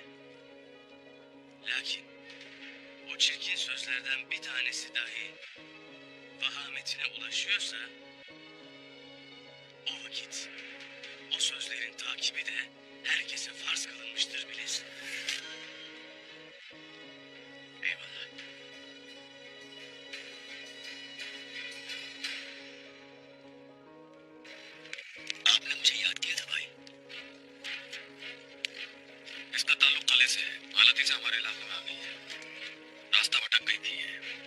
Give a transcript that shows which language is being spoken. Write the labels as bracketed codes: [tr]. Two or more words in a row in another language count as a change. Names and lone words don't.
[tr] Lakin o çirkin sözlerden bir tanesi dahi vahametine ulaşıyorsa o vakit o sözlerin takibi de herkese farz kılınmıştır bilesin. Eyvallah. [hi] आपने मुझे याद किया था भाई। इसका ताल्लुक किले से है। गलती से हमारे इलाके में आ गई है। रास्ता भटक गई थी ये।